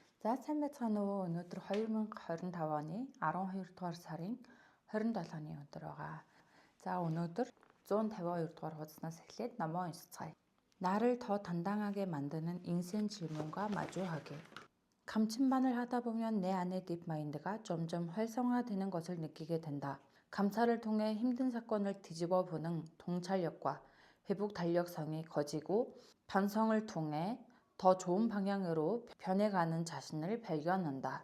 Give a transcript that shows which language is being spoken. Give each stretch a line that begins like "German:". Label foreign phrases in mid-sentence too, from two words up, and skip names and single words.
Mongolian: За сайн байцгаана уу. Өнөөдөр 2025 оны 12 дугаар сарын 27-ны өдөр байгаа. За өнөөдөр 152 дугаар хуудаснаас эхлээд намаа уншицгаая.
Korean: 나를 더 단단하게 만드는 인생 질문과 마주하게. 감침반을 하다 보면 내 안의 딥마인드가 점점 활성화되는 것을 느끼게 된다. 감사를 통해 힘든 사건을 뒤집어 보는 통찰력과 회복 달력성이 커지고 반성을 통해 더 좋은 방향으로 변해가는 자신을 발견한다.